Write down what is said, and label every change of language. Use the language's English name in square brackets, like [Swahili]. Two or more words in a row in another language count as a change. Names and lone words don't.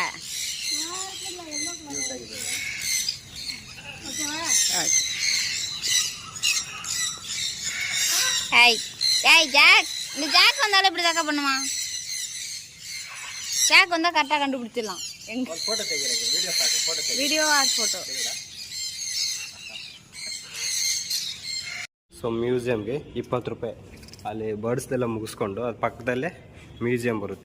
[Tamil] ஜாக் இந்த ஜாக் வந்தாலும் இப்படி தாக்கா பண்ணுமா? ஜாக் வந்தா கரெக்டா கண்டுபிடிச்சிடலாம். [English] video photo. [Kannada] ಸೊ ಮ್ಯೂಸಿಯಂಗೆ 20 ರೂಪಾಯಿ. ಅಲ್ಲಿ ಬರ್ಡ್ಸ್ದೆಲ್ಲ ಮುಗಿಸ್ಕೊಂಡು ಅದು ಪಕ್ಕದಲ್ಲೇ ಮ್ಯೂಸಿಯಂ ಬರುತ್ತೆ.